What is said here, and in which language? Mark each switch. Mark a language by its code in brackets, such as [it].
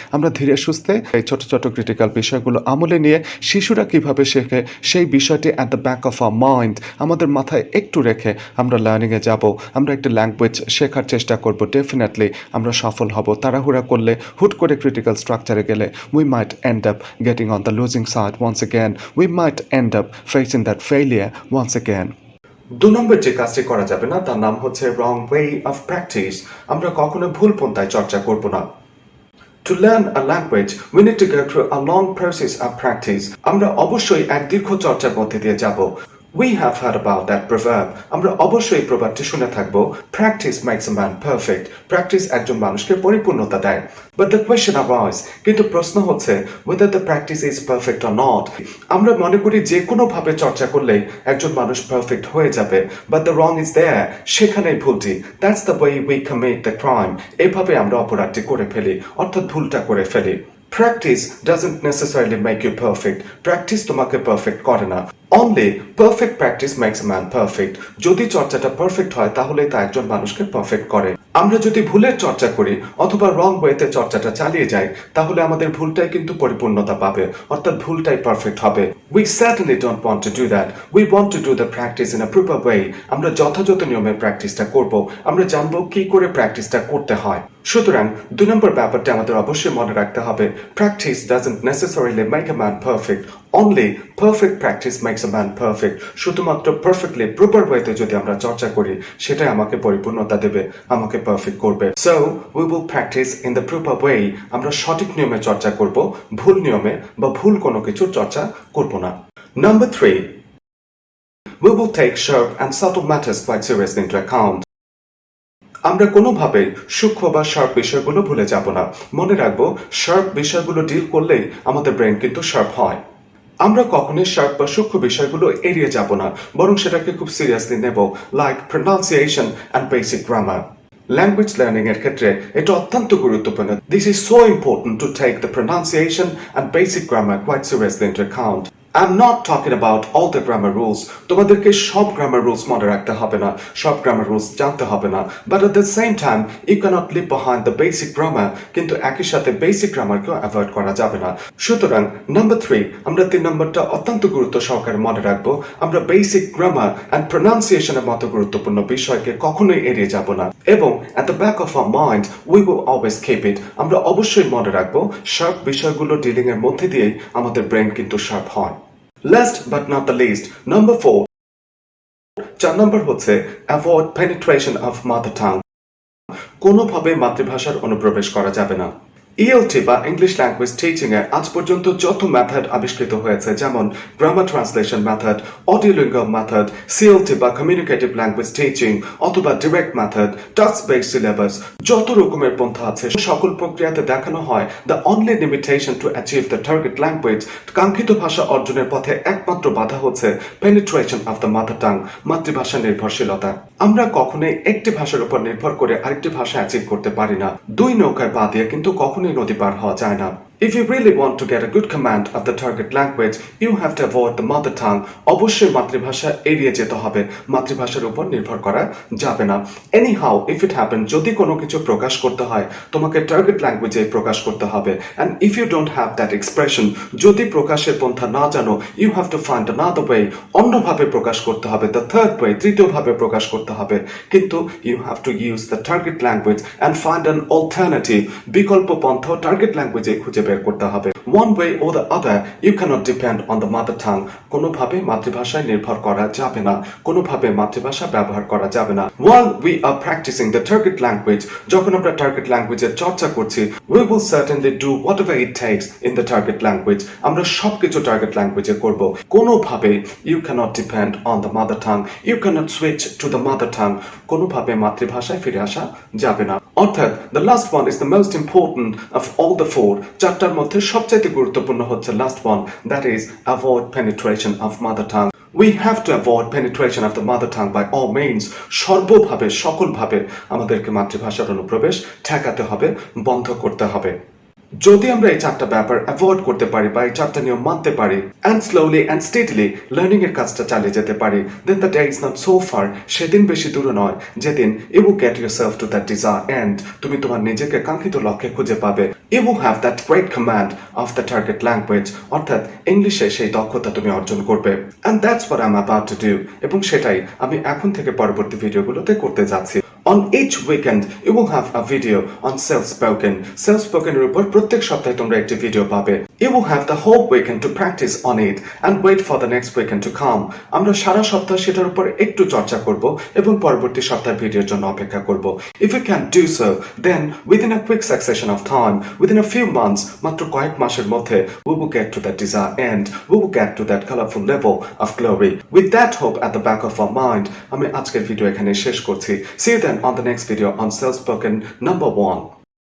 [bn] আমরা ধীরে সুস্থে এই ছোট ছোট ক্রিটিক্যাল বিষয়গুলো আমলে নিয়ে শিশুরা কিভাবে শেখে সেই বিষয়টি [en] at the back of our mind, [bn] আমাদের মাথায় একটু রেখে আমরা লার্নিংয়ে যাব, আমরা একটা ল্যাঙ্গুয়েজ শেখার চেষ্টা করব, ডেফিনেটলি আমরা সফল হব। তাড়াহুড়া করলে, হুট করে ক্রিটিক্যাল স্ট্রাকচারে গেলে [en] We might end up getting on the losing side once again, we might end up facing that failure once again. [bn] 2 নম্বর যে কাজটি করা যাবে না তার নাম হচ্ছে [en] Wrong way of practice. [bn] আমরা কখনো ভুল পন্থায় চর্চা করব না। [en] To learn a language, we need to go through a long process of practice. [bn] আমরা অবশ্যই এক দীর্ঘ চর্চার মধ্যে দিয়ে যাব। [en] We have heard about that proverb. [bn] আমরা অবশ্যই এই প্রবাদটি শুনে থাকবো, [en] practice makes a man perfect. [bn] Practice একজন মানুষকে পরিপূর্ণতা দেয়। [en] But the question arises, [bn] কিন্তু প্রশ্ন হচ্ছে [en] whether the practice is perfect or not. [bn] আমরা মনে করি যে কোনো ভাবে চর্চা করলেই একজন মানুষ পারফেক্ট হয়ে যাবে, [en] but the wrong is there. [bn] সেখানেই ভুলটি। [en] That's the way we commit the crime. [bn] এভাবে আমরা অপরাধটি করে ফেলি, অর্থাৎ ভুলটা করে ফেলি। [en] Practice doesn't necessarily make you perfect. [bn] Practice তোমাকে পারফেক্ট করে না। [en] Only perfect practice makes a man perfect. [bn] যদি চর্চাটা পারফেক্ট হয় তাহলে তা একজন মানুষকে পারফেক্ট করে। আমরা যদি ভুলের চর্চা করি অথবা রং ওয়েতে চর্চাটা চালিয়ে যাই তাহলে আমাদের ভুলটাই কিন্তু পরিপূর্ণতা পাবে, অর্থাৎ ভুলটাই পারফেক্ট হবে। [en] We certainly don't want to do that. We want to do the practice in a proper way. [bn] আমরা যথাযথ নিয়মে প্র্যাকটিসটা করব, আমরা জানবো কি করে প্র্যাকটিসটা করতে হয়। সুতরাং 2 নম্বর ব্যাপারটা আমাদের অবশ্যই মনে রাখতে হবে, [en] practice doesn't necessarily make a man perfect. Only perfect practice makes a man perfect. [bn] শুধুমাত্র [en] perfectly proper [bn] ওয়েতে যদি আমরা চর্চা করি সেটাই আমাকে পরিপূর্ণতা দেবে, আমাকে পারফেক্ট করবে। [en] So we will practice in the proper way. [bn] আমরা সঠিক নিয়মে চর্চা করব, ভুল নিয়মে বা ভুল কোনো কিছুর চর্চা করব না। [en] Number 3, we will take sharp and subtle matters quite seriously into account. [bn] আমরা কোনোভাবেই সূক্ষ্ম বা শার্প বিষয়গুলো ভুলে যাব না। মনে রাখবো, শার্প বিষয়গুলো ডিল করলেই আমাদের ব্রেন কিন্তু শার্প হয়। আমরা কখনোই শার্প বা সূক্ষ্ম বিষয়গুলো এড়িয়ে যাব না, বরং সেটাকে খুব সিরিয়াসলি নেব, [en] Like pronunciation and basic grammar. [bn] Language learning এর ক্ষেত্রে এটা অত্যন্ত গুরুত্বপূর্ণ। [en] This is so important to take the pronunciation and basic grammar quite seriously into account. I'm not talking about all the grammar rules. [bn] তোমাদেরকে সব grammar rules মনে রাখতে হবে না, সব গ্রামার রুলস জানতে হবে না, [en] but at the same time you cannot leave behind the basic grammar. [bn] কিন্তু একই সাথে বেসিক গ্রামারকেও অ্যাভয়েড করা যাবে না। সুতরাং নাম্বার 3, আমরা 3 নম্বরটা অত্যন্ত গুরুত্ব সহকারে মনে রাখবো। আমরা বেসিক গ্রামার অ্যান্ড প্রনাউন্সিয়েশনের মতো গুরুত্বপূর্ণ বিষয়কে কখনোই এড়িয়ে যাব না, এবং [en] at the back of our mind we will always keep it. [bn] আমরা অবশ্যই মনে রাখবো, শার্প বিষয়গুলো ডিলিং এর মধ্যে দিয়েই আমাদের ব্রেন কিন্তু শার্প হয়। [en] Last but not the least, number 4, [bn] 4 নম্বর হচ্ছে [en] avoid penetration of mother tongue. [bn] কোনোভাবে মাতৃভাষার অনুপ্রবেশ করা যাবে না। ELT বা ইংলিশ ল্যাঙ্গুয়েজ টিচিং এ আজ পর্যন্ত যত মেথড আবিষ্কৃত হয়েছে, যেমন grammar translation method, অডিওলিঙ্গুয়াল method, CLT বা কমিউনিকেটিভ ল্যাঙ্গুয়েজ টিচিং, অথবা direct method, task based syllabus, যত রকমের পন্থা আছে সকল প্রক্রিয়াতে দেখানো হয় [en] the only limitation to achieve the target language, [bn] কাঙ্ক্ষিত ভাষা অর্জনের পথে একমাত্র বাধা হচ্ছে [en] penetration of the mother tongue, [bn] মাতৃভাষা নির্ভরশীলতা। আমরা কখনোই একটি ভাষার উপর নির্ভর করে আরেকটি ভাষা অ্যাচিভ করতে পারি না। 2 নৌকায় পা দিয়ে কিন্তু কখনোই নদী পার হওয়া যায় না। [en] If you really want to get a good command of the target language, you have to avoid the mother tongue. [bn] অবশ্যই মাতৃভাষা এড়িয়ে যেতে হবে, মাতৃভাষার উপর নির্ভর করা যাবে না। [en] Anyhow, if it happen, [bn] যদি কোনো কিছু প্রকাশ করতে হয় তোমাকে টার্গেট ল্যাঙ্গুয়েজে প্রকাশ করতে হবে, [en] and if you don't have that expression, [bn] যদি প্রকাশের পন্থা না জানো, [en] you have to find another way. [bn] অন্যভাবে প্রকাশ করতে হবে, [en] the third way, [bn] তৃতীয়ভাবে প্রকাশ করতে হবে। কিন্তু [en] you have to use the target language and find an alternative. [bn] বিকল্প পন্থা টার্গেট ল্যাঙ্গুয়েজে খুঁজে বের করতে হবে। [en] One way or the other, you cannot depend on the mother tongue. [bn] কোনোভাবে মাতৃভাষায় নির্ভর করা যাবে না, কোনোভাবে মাতৃভাষা ব্যবহার করা যাবে না। [en] While we are practicing the target language, [bn] যখন আমরা টার্গেট ল্যাঙ্গুয়েজের চর্চা করছি, [en] we will certainly do whatever it takes in the target language. [bn] আমরা সবকিছু টার্গেট ল্যাঙ্গুয়েজে করব। কোনোভাবে [en] you cannot depend on the mother tongue. You cannot switch to the mother tongue. [bn] কোনোভাবে মাতৃভাষায় ফিরে আসা যাবে না। অর্থাৎ [en] the last one is the most important of all the 4. [bn] চারটার মধ্যে সবচেয়ে গুরুত্বপূর্ণ হচ্ছে [en] last one, that is avoid penetration of mother tongue. We have to avoid penetration of the mother tongue by all means. [bn] সর্বভাবে সকলভাবে আমাদেরকে মাতৃভাষার অনুপ্রবেশ ঠেকাতে হবে, বন্ধ করতে হবে। যদি আমরা এই 4টা ব্যাপার অ্যাভয়েড করতে পারি বা এই 4টা নিয়ম মানতে পারি [en] and slowly and steadily [bn] learning এর কাজটা চালিয়ে যেতে পারি, [en] then the day is not so far. [bn] সেদিন বেশি দূরে নয় যেদিন [en] you will get yourself to that desired end. [bn] তুমি তোমার নিজেকে কাঙ্ক্ষিত লক্ষ্যে খুঁজে পাবে। [en] You will have that great command of the target language. [bn] অর্থাৎ ইংলিশে সেই দক্ষতা তুমি অর্জন করবে। [en] And that's what I'm about to do. [bn] এবং সেটাই আমি এখন থেকে পরবর্তী ভিডিওগুলোতে করতে যাচ্ছি। [en] On each weekend, you will have a video on self-spoken. [bn] Self-spoken এর উপর প্রত্যেক সপ্তাহে তোমরা একটি ভিডিও পাবে। [en] You will have the whole weekend to practice on it and wait for the next weekend to come. [bn] আমরা সারা সপ্তাহ সেটার উপর একটু চর্চা করব এবং পরবর্তী সপ্তাহের ভিডিওর জন্য অপেক্ষা করব। [en] If you can do so, then within a quick succession of time, within a few months, [bn] মাত্র কয়েক মাসের মধ্যে, [en] we will get to that desired end. We will get to that colorful level of glory. With that hope at the back of our mind, [bn] আমি আজকের video এখানে শেষ করছি। [en] See you then on the next video on self-spoken number 1.